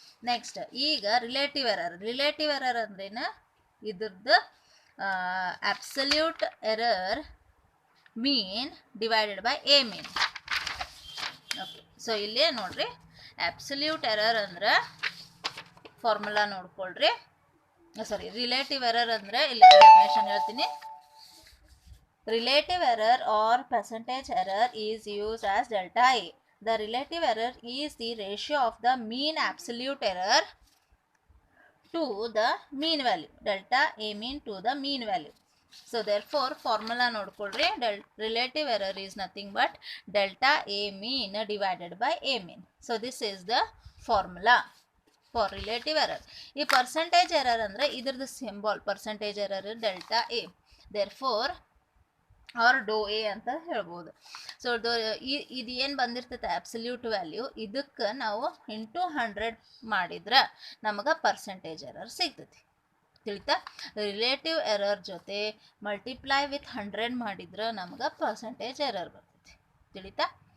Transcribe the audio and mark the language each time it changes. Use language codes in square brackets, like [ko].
[en] Next ಈಗ relative error. Relative error [kn] ಅಂದ್ರೇನು, ಇದ್ರದ್ದು [en] Absolute error mean divided by a mean. [kn] Okay, so ಇಲ್ಲಿ ನೋಡ್ರಿ, ಅಬ್ಸಲ್ಯೂಟ್ ಎರರ್ ಅಂದ್ರೆ ಫಾರ್ಮುಲಾ ನೋಡ್ಕೊಳ್ರಿ. ಸಾರಿ, ರಿಲೇಟಿವ್ ಎರರ್ ಅಂದರೆ ಇಲ್ಲಿ ಡೆಫಿನೇಷನ್ ಹೇಳ್ತೀನಿ. [en] Relative error or percentage error is used as delta A. The relative error is the ratio of the mean absolute error to the mean value. Delta A mean to the mean value. So therefore formula [kn] nodkolri, [en] relative error is nothing but delta A mean divided by A mean. So this is the formula for relative error. [kn] ಈ percentage error ಅಂದ್ರೆ ಇದ್ರದ್ದು symbol percentage error delta A. Therefore R Dow A ಅಂತ ಹೇಳ್ಬೋದು. So ಇದು ಏನು ಬಂದಿರ್ತೈತೆ absolute value, ಇದಕ್ಕೆ ನಾವು into 100 ಮಾಡಿದ್ರೆ ನಮಗೆ ಪರ್ಸೆಂಟೇಜ್ ಎರರ್ ಸಿಗ್ತೈತಿ. ತಿಳಿತಾ? ರಿಲೇಟಿವ್ ಎರರ್ ಜೊತೆ ಮಲ್ಟಿಪ್ಲೈ ವಿತ್ 100 ಮಾಡಿದ್ರೆ ನಮಗೆ ಪರ್ಸೆಂಟೇಜ್ ಎರರ್ ಬರ್ತೈತಿ. ತಿಳಿತಾ?